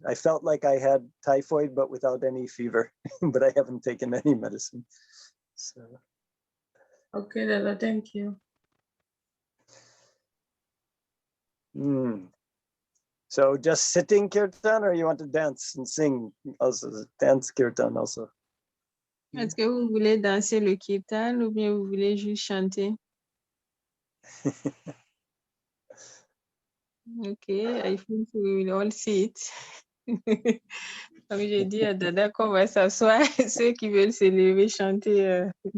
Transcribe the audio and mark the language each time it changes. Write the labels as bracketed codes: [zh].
[en] I felt like I had typhoid, but without any fever. But I haven't taken any medicine. So. Okay, Dada, thank you. So just sitting kirtan, or you want to dance and sing also? Dance kirtan also. [fr] Est-ce que vous voulez danser le kirtan ou bien vous voulez juste chanter? [en] Okay, I think we will all sit. [fr] Comme j'ai dit à Dada qu'on va s'asseoir, ceux qui veulent se lever chanter.